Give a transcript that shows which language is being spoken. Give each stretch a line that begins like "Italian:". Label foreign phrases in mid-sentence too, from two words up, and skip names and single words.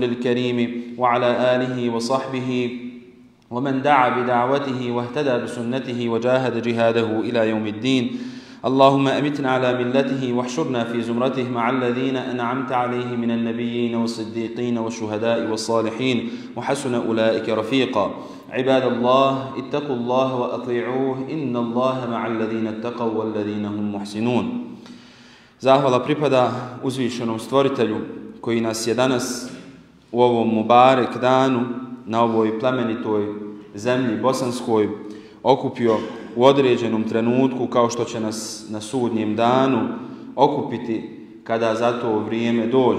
Arabic: الكريم وعلى آله وصحبه ومن دعا بدعوته واهتدى بسنته وجاهد جهاده إلى يوم الدين اللهم أمتنا على ملته واحشرنا في زمرته مع الذين أنعمت عليهم من النبيين والصديقين والشهداء والصالحين وحسن أولئك رفيقا عباد الله اتقوا الله وأطيعوه إن الله مع الذين اتقوا والذين هم محسنون.
Bosnian: Zahvala pripada uzvišenom stvoritelju koji nas je danas u ovom Mubarek danu na ovoj plemenitoj zemlji bosanskoj okupio u određenom trenutku, kao što će nas na sudnjem danu okupiti kada za to vrijeme dođe.